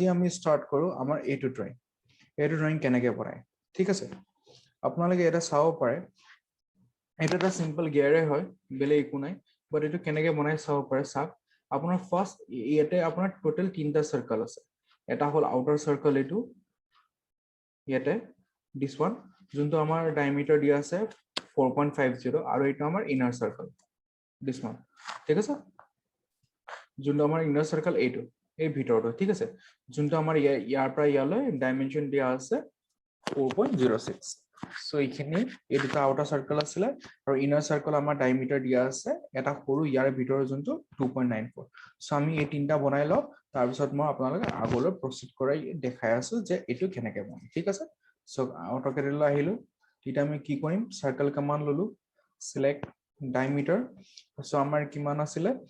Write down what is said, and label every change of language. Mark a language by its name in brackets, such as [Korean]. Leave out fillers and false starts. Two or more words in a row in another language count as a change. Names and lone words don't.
[Assamese] আমি ষ্টাৰ্ট কৰো আমাৰ এটো ড্ৰয়িং কেনেকৈ বনায় ঠিক আছে আপোনালোকে এটা চাব পাৰে এটা এটা [English] simple gearে [Assamese] হয় বেলে একো নাই বাট এটো কেনেকৈ বনাই চাব পাৰে সাক আপোনাৰ ফাৰ্স্ট ইয়াতে আপোনাৰ টোটাল তিনটা সার্কেল আছে এটা হল [English] outer circle [Assamese] এটো ইয়াতে [English] this one [Assamese] যোনটো আমাৰ ডায়ামিটাৰ দিয়া আছে 4.50 আৰু এটা আমাৰ [English] inner circle this one [Assamese] ঠিক আছে যোনটো আমাৰ [English] inner circle [Assamese] এটো এই ভিতৰটো ঠিক আছে যোনটো আমাৰ ইয়াৰ পৰা ইয়ালৈ ডাইমেনশন দিয়া আছে 4.06 সো এইখিনি এই দুটা [English] outer circle [Assamese] আছিল আৰু [English] inner circle [Assamese] আমাৰ ডায়ামিটাৰ দিয়া আছে এটা সৰু ইয়াৰ ভিতৰৰ যোনটো 2.94 সো আমি এই তিনটা বনাই লও তাৰ পিছত মই আপোনালোক আগলৈ প্ৰসিড কৰাই দেখাই আছো যে এটো কেনেকৈ বনাম ঠিক আছে সো অটোকেডলৈ আহিলো এটা আমি কি কৰিম [English] circle command [Assamese] ললো [English] select diameter [Assamese] সো আমাৰ কিমান আছিল